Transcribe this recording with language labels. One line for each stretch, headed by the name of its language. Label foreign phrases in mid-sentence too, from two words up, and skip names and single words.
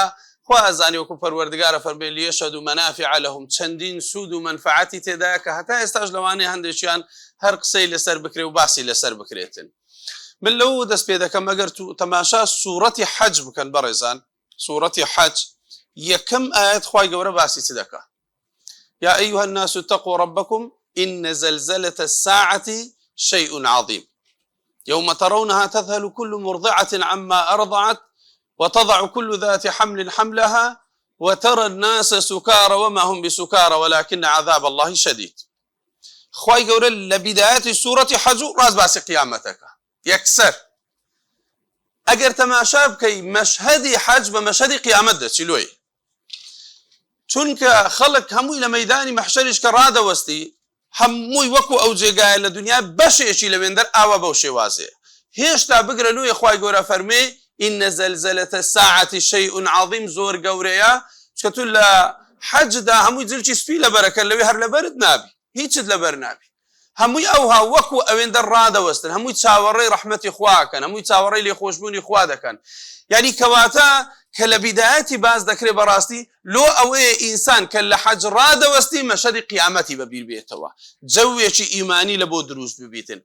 Central Kurdish: خوا ئەزانی وەکو پەروەردگارە فەرمێ
Arabic: لیەشهدوا مەنافع لەهم،
Central Kurdish: چەندین سوود و مەنفعەتی تێدایە کە هەتا ئێستاش لەوانەیە هەندێکیان هەر قسەی لەسەر بکرێ و باسی لەسەر بکرێتن. من لەو دەست پێ دەکەم ئەگەر تەماشا سوورەتی حەج بکەن بەڕێزان، سوورەتی حەج یەکەم ئاەت خوای گەورە باسی چ دەکا؟
Arabic: یا ئەیها الناس اتقوا ربكم إن زلزلة الساعة شيء عظيم يوم ترونها تذهل كل مرضعة عما أرضعت وتضع كل ذات حمل حملها وترى الناس سكارى وما هم بسكارى ولكن عذاب الله شديد.
Central Kurdish: خوای گەورە لە
Arabic: بداية سورة
Central Kurdish: حەج ڕاست باسی قیامەتەکە. یەکسەر ئەگەر تەماشا بکەی مەشهەدی حەج بە مەشهەدی قیامەت دەچیلۆی، چونکە خەڵک هەمووی لە مەیدانی مەحشەریش کە ڕادەوەستی، هەمووی وەکو ئەو جێگایە لە دنیا بەشێکی لە وێندەر ئاوە بەو شێوازەیە. هێشتا بگرە لوێ خوای گەورە فەرمێ
Arabic: إن زلزلة الساعة شيء عظيم،
Central Kurdish: زۆر گەورەیە. چکە تو لە حەجدا هەمووی جلکی سپی لەبەرەکە، لەوێ هەر لەبەرت نابی، هیچت لەبەر نابی. هەمووی ئەوها وەکو ئەوێندە ڕادەوەستن، هەمووی چاوەڕێی ڕەحمەتی خواکەن، هەمووی چاوەڕێی لێخۆشبوونی خوا دەکەن. یعنی کەواتە کە لە بیدایەتی باز دەکرێت بەڕاستی لۆ ئەوەیە ئینسان کە لە حەج ڕادەوەستی مەشهەدی قیامەتی بەبیر بێتەوە، جەوێکی ئیمانی لە بۆ دروست ببیتن.